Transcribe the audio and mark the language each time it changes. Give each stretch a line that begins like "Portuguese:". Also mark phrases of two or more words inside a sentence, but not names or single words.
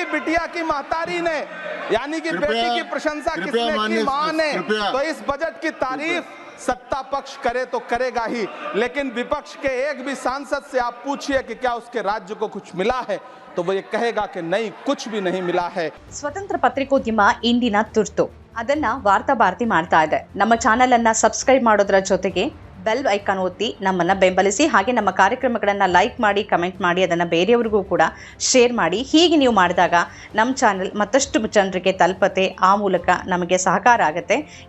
Hindi: बिटिया की महतारी ने, यानी कि बेटी की प्रशंसा किसने की? मां ने. तो इस बजट की तारीफ सत्ता पक्ष करे तो करेगा ही, लेकिन विपक्ष के एक भी सांसद से आप पूछिए कि क्या उसके राज्य को कुछ मिला है, तो वो ये कहेगा कि नहीं, कुछ भी नहीं मिला है.
Kannada: ಸ್ವತಂತ್ರ ಪತ್ರಿಕೋದ್ಯಮ ಇಂದಿನ ತುರ್ತು, ಅದನ್ನ ವಾರ್ತಾ ಭಾರತಿ ಮಾಡ್ತಾ ಇದೆ. ನಮ್ಮ ಚಾನೆಲ್ ಅನ್ನ ಸಬ್ಸ್ಕ್ರೈಬ್ ಮಾಡೋದ್ರ ಜೊತೆಗೆ
English: bell icon
Kannada: ಒತ್ತಿ ನಮ್ಮನ್ನ ಬೆಂಬಲಿಸಿ. ಹಾಗೆ ನಮ್ಮ ಕಾರ್ಯಕ್ರಮಗಳನ್ನ ಲೈಕ್ ಮಾಡಿ, ಕಮೆಂಟ್ ಮಾಡಿ, ಅದನ್ನ ಬೇರೆಯವರಿಗೂ ಕೂಡ ಶೇರ್ ಮಾಡಿ. ಹೀಗೆ ನೀವು ಮಾಡಿದಾಗ ನಮ್ಮ ಚಾನೆಲ್ ಮತ್ತಷ್ಟು ಜನರಿಗೆ ತಲುಪತ್ತೆ, ಆ ಮೂಲಕ ನಮಗೆ ಸಹಕಾರ ಆಗುತ್ತೆ.